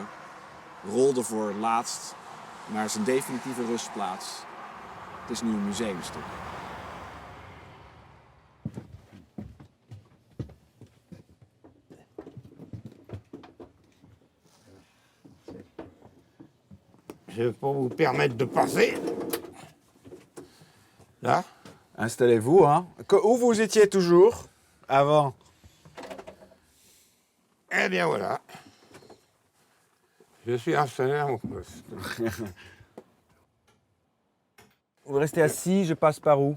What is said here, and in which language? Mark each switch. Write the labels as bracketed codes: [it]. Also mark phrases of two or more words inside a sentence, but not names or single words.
[nl] Rolde voor het laatst naar zijn definitieve rustplaats. Het is nu een museumstuk. [fr] Je vais pas vous permettre de passer. Là. Installez-vous, hein. Où vous étiez toujours avant? Eh bien voilà. Je suis installé à mon poste. Vous restez assis, je passe par où?